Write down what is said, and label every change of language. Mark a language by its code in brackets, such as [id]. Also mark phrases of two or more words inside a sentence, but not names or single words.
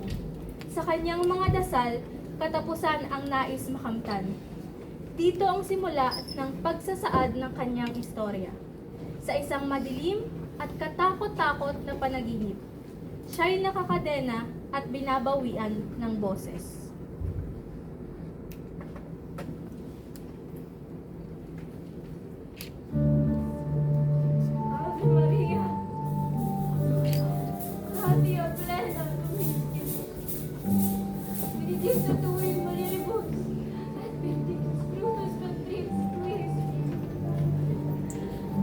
[tl] Sa kanyang mga dasal, katapusan ang nais makamtan. Dito ang simula ng pagsasaad ng kanyang istorya. Sa isang madilim at katakot-takot na panaginip, siya'y nakakadena at binabawian ng boses. [la] Ave Maria, gratia plena, Dominus, benedicta tu in mulieribus, et benedictus fructus ventris tui, Jesús.